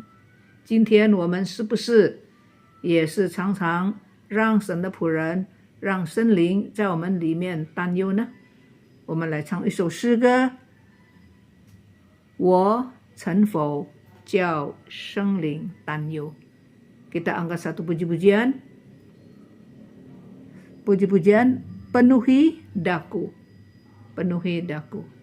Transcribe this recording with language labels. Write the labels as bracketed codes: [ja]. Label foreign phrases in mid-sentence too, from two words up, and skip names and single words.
[zh] 今天我们是不是也是常常让神的仆人，让圣灵在我们里面担忧呢？我们来唱一首诗歌，我曾否叫圣灵担忧。 [id] Kita angkat satu puji-pujian. Puji-pujian, penuhi daku. Penuhi daku.